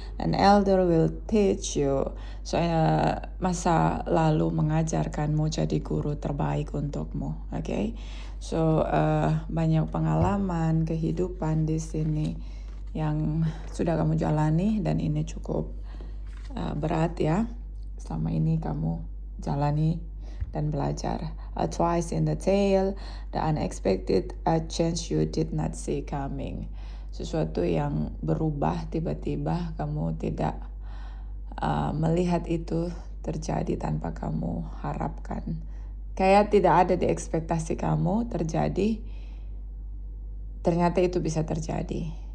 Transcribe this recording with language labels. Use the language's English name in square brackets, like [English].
[English] An elder will teach you. [Indonesian] So, masa lalu mengajarkanmu jadi guru terbaik untukmu. Oke? So, banyak pengalaman kehidupan di sini yang sudah kamu jalani, dan ini cukup berat ya. Selama ini kamu jalani dan belajar. [English] A twist in the tale, the unexpected, a change you did not see coming. [Indonesian] Sesuatu yang berubah tiba-tiba, kamu tidak melihat itu terjadi tanpa kamu harapkan. Kayak tidak ada di ekspektasi kamu terjadi, ternyata itu bisa terjadi.